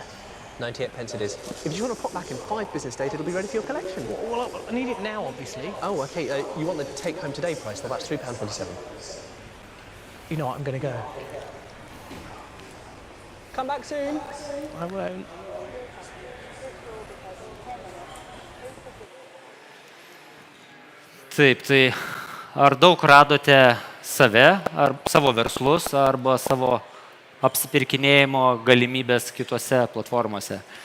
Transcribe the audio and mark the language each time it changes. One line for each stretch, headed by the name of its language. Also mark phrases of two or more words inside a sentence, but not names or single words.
English: 98 pence it is. If you want to pop back in 5 business days, it'll be ready for your collection. Well, I need it now, obviously. Oh, okay. You want the take-home today price? Well, that's £3.27. You know what? I'm going to go. Come back soon. I won't.
Lithuanian: Taip, tai ar daug radote save, ar savo verslus, arba savo apsipirkinėjimo galimybės kitose platformose?